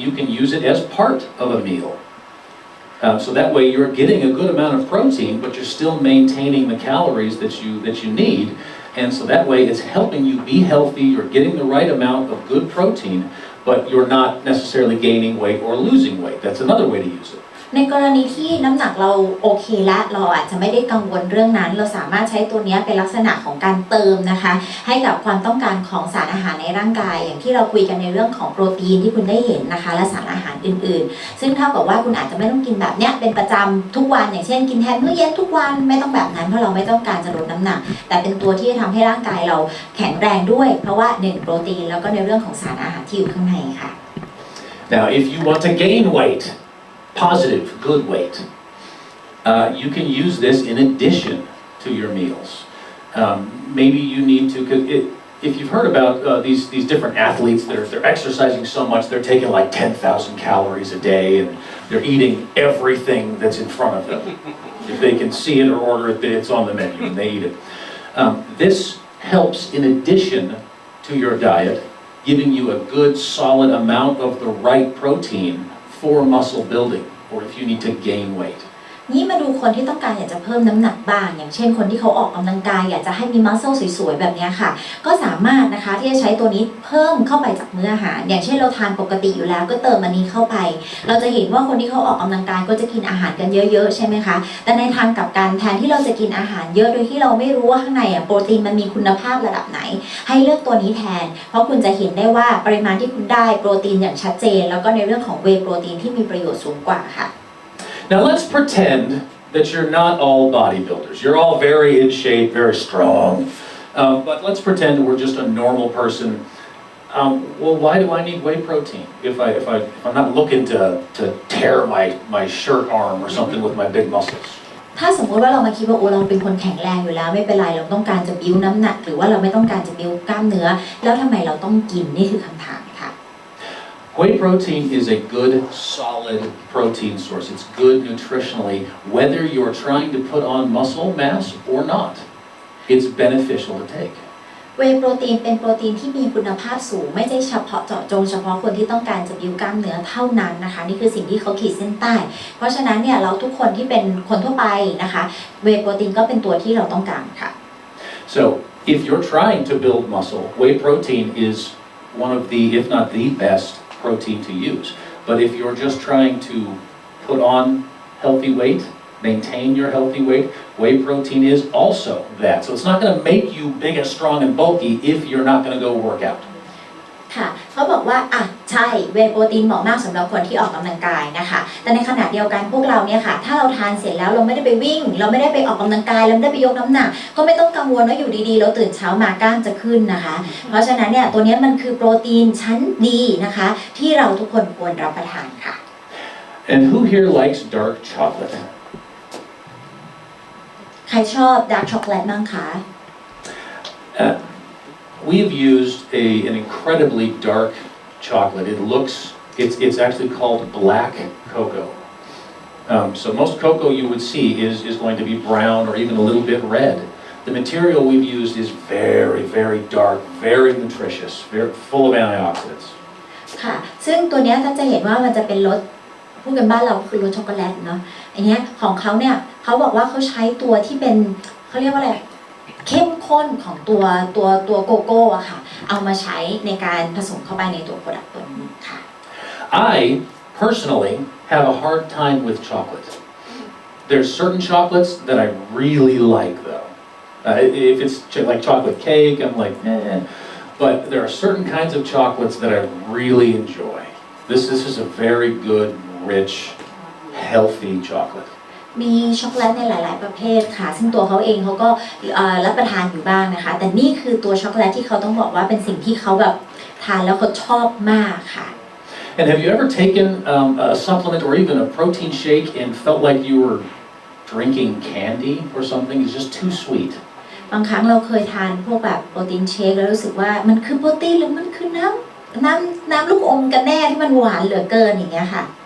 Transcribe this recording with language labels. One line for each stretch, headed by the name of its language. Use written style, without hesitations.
English: You can use it as part of a meal. So that way you're getting a good amount of protein, but you're still maintaining the calories that you need. And so that way it's helping you be healthy. You're getting the right amount of good protein, but you're not necessarily gaining weight or losing weight. That's another way to use it.
Thai: ในกรณีที่น้ำหนักเราโอเคและเราอาจจะไม่ได้กังวลเรื่องนั้นเราสามารถใช้ตัวนี้เป็นลักษณะของการเติมนะคะให้กับความต้องการของสารอาหารในร่างกายอย่างที่เราคุยกันในเรื่องของโปรตีนที่คุณได้เห็นนะคะและสารอาหารอื่นๆซึ่งเท่ากับว่าคุณอาจจะไม่ต้องกินแบบเนี้ยเป็นประจำทุกวันอย่างเช่นกินแทนมื้อเย็นทุกวันไม่ต้องแบบนั้นเพราะเราไม่ต้องการจะลดน้ำหนักแต่เป็นตัวที่จะทำให้ร่างกายเราแข็งแรงด้วยเพราะว่า1โปรตีนแล้วก็ในเรื่องของสารอาหารที่อยู่ข้างในค่ะ
English: Now, if you want to gain weight.Positive, good weight. You can use this in addition to your meals. Maybe you need to. If you've heard about these different athletes, they're exercising so much, they're taking like 10,000 calories a day, and they're eating everything that's in front of them. If they can see it or order it, it's on the menu, and they eat it. This helps in addition to your diet, giving you a good, solid amount of the right protein.for muscle building or if you need to gain weight.
Thai: นี่มาดูคนที่ต้องการอยากจะเพิ่มน้ำหนักบ้างอย่างเช่นคนที่เขาออกกำลังกายอยากจะให้มีมัสเซลสวยๆแบบนี้ค่ะก็สามารถนะคะที่จะใช้ตัวนี้เพิ่มเข้าไปจากมื้ออาหารอย่างเช่นเราทานปกติอยู่แล้วก็เติมอันนี้เข้าไปเราจะเห็นว่าคนที่เขาออกกำลังกายก็จะกินอาหารกันเยอะๆใช่ไหมคะแต่ในทางกลับกันแทนที่เราจะกินอาหารเยอะโดยที่เราไม่รู้ว่าข้างในโปรตีนมันมีคุณภาพระดับไหนให้เลือกตัวนี้แทนเพราะคุณจะเห็นได้ว่าปริมาณที่คุณได้โปรตีนอย่างชัดเจนแล้วก็ในเรื่องของเวย์โปรตีนที่มีประโยชน์สูงกว่าค่ะ
English: Now let's pretend that you're not all bodybuilders. You're all very in shape, very strong. But let's pretend we're just a normal person. Well, why do I need whey protein if I'm not looking to tear my shirt arm or something with my big muscles?
Thai: ถ้าสมมติว่าเรามาคิดว่าโอ้เราเป็นคนแข็งแรงอยู่แล้วไม่เป็นไรเราต้องการจะบิ้วน้ำหนักหรือว่าเราไม่ต้องการจะบิ้วกล้ามเนื้อแล้วทำไมเราต้องกินนี่คือคำถามค่ะ
English: Whey protein is a good solid protein source. It's good nutritionally whether you're trying to put on muscle mass or not. It's beneficial to take.
Thai: เวย์โปรตีนเป็นโปรตีนที่มีคุณภาพสูงไม่ใช่เฉพาะเจาะจงเฉพาะคนที่ต้องการจะบิ้วกล้ามเนื้อเท่านั้นนะคะนี่คือสิ่งที่เขาขีดเส้นใต้เพราะฉะนั้นเนี่ยเราทุกคนที่เป็นคนทั่วไปนะคะเวย์โปรตีนก็เป็นตัวที่เราต้องการค่ะ
English: So if you're trying to build muscle, whey protein is one of the, if not the best protein to use. But if you're just trying to put on healthy weight, maintain your healthy weight, whey protein is also that. So it's not going to make you big and strong and bulky if you're not going to go work out.
Thai: ค่ะเขาบอกว่าใช่เวย์โปรตีนเหมาะมากสำหรับคนที่ออกกำลังกายนะคะแต่ในขณะเดียวกันพวกเราเนี่ยค่ะถ้าเราทานเสร็จแล้วเราไม่ได้ไปวิ่งเราไม่ได้ไปออกกำลังกายเราไม่ได้ไปยกน้ำหนักก็ไม่ต้องกังวลว่าอยู่ดีๆเราตื่นเช้ามากล้ามจะขึ้นนะคะเพราะฉะนั้นเนี่ยตัวนี้มันคือโปรตีนชั้นดีนะคะที่เราทุกคนควรรับประทานค่ะ
English: And who here likes dark chocolate?
Thai: ใครชอบดาร์กช็อกโกแลตบ้างคะ
English: We've used an incredibly dark chocolate. It's actually called black cocoa. So most cocoa you would see is going to be brown or even a little bit red. The material we've used is very, very dark, very nutritious, very full of antioxidants.
Thai: ค่ะซึ่งตัวนี้ถ้าจะเห็นว่ามันจะเป็นรสพูดกันบ้านเราคือรสช็อกโกแลตเนาะอันนี้ของเขาเนี่ยเขาบอกว่าเขาใช้ตัวที่เป็นเขาเรียกว่าอะไรเข้มข้นของตัวโกโก้อะค่ะเอามาใช้ในการผสมเข้าไปในตัวโปรดักต์ตัวนี้ค่ะ
English: I personally have a hard time with chocolate. There's certain chocolates that I really like though. If it's like chocolate cake, I'm like, eh. But there are certain kinds of chocolates that I really enjoy. This is a very good, rich, healthy chocolate.
Thai: มีช็อกโกแลตในหลายๆประเภทค่ะซึ่งตัวเขาเองเขาก็รับประทานอยู่บ้างนะคะแต่นี่คือตัวช็อกโกแลตที่เขาต้องบอกว่าเป็นสิ่งที่เขาแบบทานแล้วเขาชอบมากค่ะ
English: And have you ever taken a supplement or even a protein shake and felt like you were drinking candy or something? It's just too sweet.
Thai: บางครั้งเราเคยทานพวกแบบโปรตีนเชคแล้วรู้สึกว่ามันคือโปรตีนหรือมันคือน้ำลูกอมกันแน่ที่มันหวานเหลือเกินอย่างเงี้ยค่ะ